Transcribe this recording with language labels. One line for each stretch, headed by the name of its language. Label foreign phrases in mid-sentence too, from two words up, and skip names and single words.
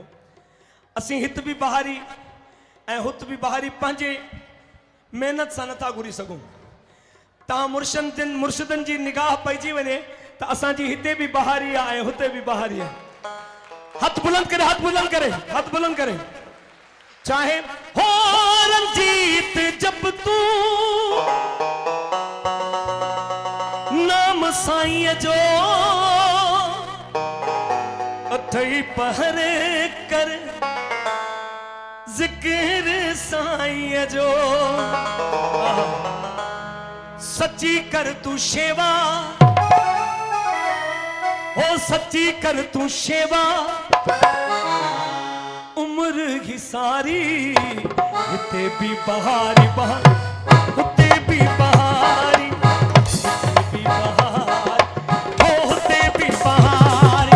Sindhi: असीं हित बि बहारी ऐं हुत बि बहारी पंहिंजे महिनत सां नथा घुरी सघूं। तव्हां मुर्शिदनि जी निगाह पइजी वञे त असांजी हिते बि बहारी आहे ऐं हुते बि बहारी आहे। हथ बुलंद करे, हथ बुलंद करे, हथ बुलंद करे। चाहे हो रंजीत जब तू नाम साईं जो अथई पहरे कर जिक्र साईं जो। सच्ची कर तू शेवा, हो सच्ची कर तू शेवा, उम्र ही सारी हिते भी बहारी बहार, हुते भी बहारी, हिते भी बहार, हो हुते भी बहारी।